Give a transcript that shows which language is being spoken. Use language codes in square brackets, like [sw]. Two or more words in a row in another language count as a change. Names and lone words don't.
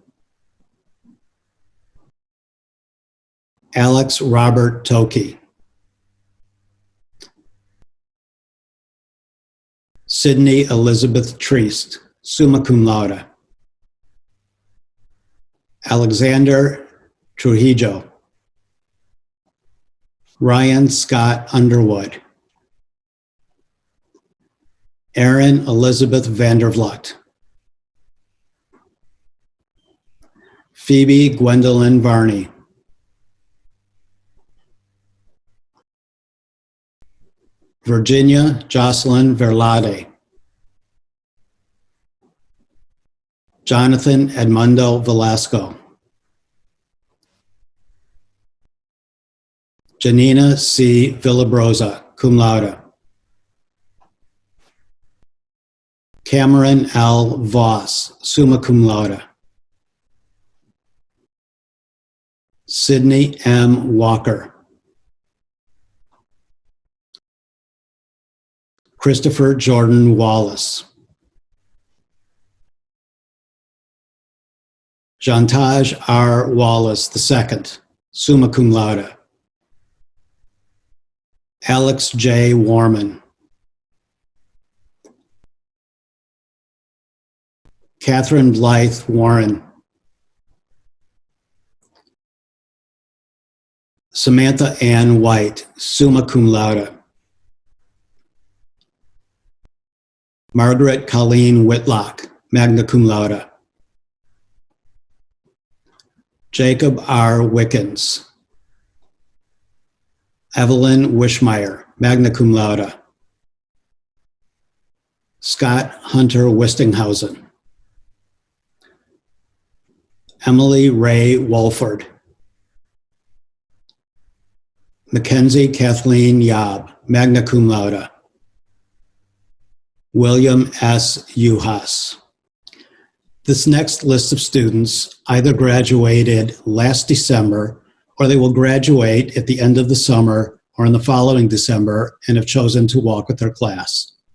[en] Alex Robert Toki. Sydney Elizabeth Treist, [la] summa cum laude. [en] Alexander Trujillo. Ryan Scott Underwood. Erin Elizabeth Vandervlut. Phoebe Gwendolyn Varney. Virginia Jocelyn Verlade. Jonathan Edmundo Velasco. Janina C. Villabrosa, [la] cum laude. [en] Cameron L. [la] Voss, summa cum laude. [en] Sydney M. Walker. Christopher Jordan Wallace. Jantaj R. [la] Wallace II, summa cum laude. [en] Alex J. Warman. Catherine Blythe Warren. Samantha Ann White, [la] summa cum laude. [en] Margaret Colleen Whitlock, [la] magna cum laude. [en] Jacob R. Wickens. Evelyn Wishmeyer, [la] magna cum laude. [en] Scott Hunter Wistinghausen. Emily Ray Wolford. Mackenzie Kathleen Yob, [la] magna cum laude. [en] William S. Uhas. This next list of students either graduated last December or they will graduate at the end of the summer or in the following December and have chosen to walk with their class.